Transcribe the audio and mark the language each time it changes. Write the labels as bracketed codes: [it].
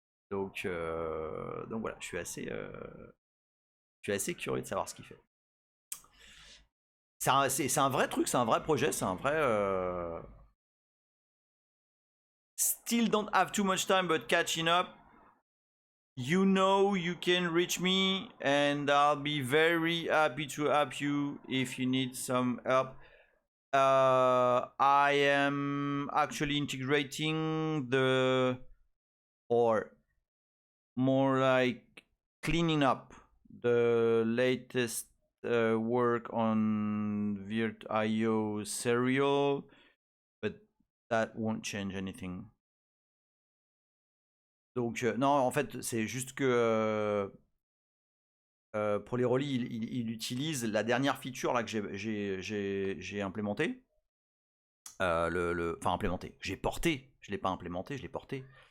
[fr] Donc voilà, je suis assez curieux de savoir ce qu'il fait. C'est un vrai truc, c'est un vrai projet, c'est un vrai. [en] Still don't have too much time, but catching up. You know you can reach me and I'll be very happy to help you if you need some help. I am actually integrating or more like cleaning up the latest work on Virt.io serial, but that won't change anything. [fr] Donc non, en fait, c'est juste que pour les relis, il utilise la dernière feature là que j'ai implémentée. Enfin implémenté. J'ai porté. Je l'ai pas implémenté, je l'ai porté.